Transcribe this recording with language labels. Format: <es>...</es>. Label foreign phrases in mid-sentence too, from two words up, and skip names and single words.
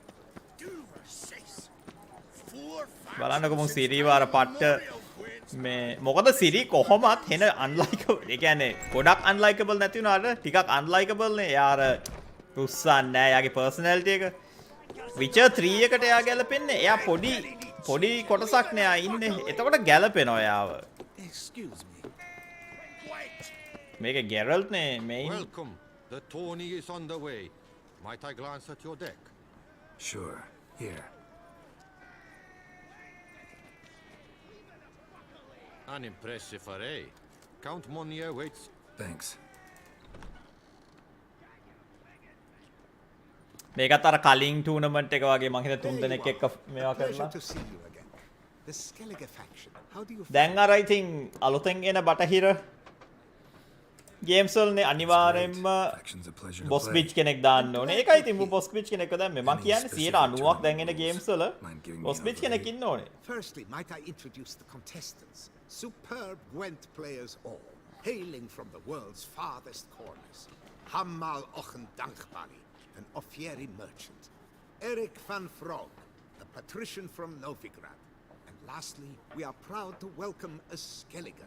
<si>බලන්නකො මම සිරි වාර පට්ට මේ මොකද සිරි කොහොමත් හෙන අන්ලයිකබල් ඒ කියන්නේ ගොඩක් අන්ලයිකබල් නැති වුණාට ටිකක් අන්ලයිකබල් නේ එයා අර රුස්සන්නේ නැහැ එයාගේ පර්සනැලිටි එක Witcher 3 එකට එයා ගැලපෙන්නේ එයා පොඩි කොටසක් නේ එයා ඉන්නේ එතකොට ගැලපෙනවා එයාව</si> <en>Excuse me.</en> <si>මේක Geralt නේ main</si> <en>Welcome. The tourney is on the way. Might I glance at your deck? Sure. Here. An impressive array. Count Monnier waits. Thanks.</en> <si>මේකත් අර කලින් ටූර්නමන්ට් එක වගේ මම හිතා 3 දෙනෙක් එක්ක මේවා කරලා</si> <en>To see you again. The Skellige faction. How do you</en> <si>දැන් අර ඉතින් අලුතෙන් එන බටහිර ගේම්ස් වලනේ අනිවාර්යෙන්ම</si> <en>boss bitch</en> <si>කෙනෙක් දාන්න ඕනේ. ඒකයි ඉතින්</si> <en>boss bitch</en> <si>කෙනෙක්ව දැම්මේ. මම කියන්නේ 90%ක් දැන් එන ගේම්ස් වල</si> <en>boss bitch</en> <si>කෙනෙක් ඉන්න ඕනේ.</si> <en>Firstly, might I introduce the contestants? Superb Gwent players all, hailing from the world's farthest corners. Hammal Ochen Dankbali, an Offieri merchant. Eric van Frog, a patrician from Novigrad. And lastly, we are proud to welcome a Skelliger.</en>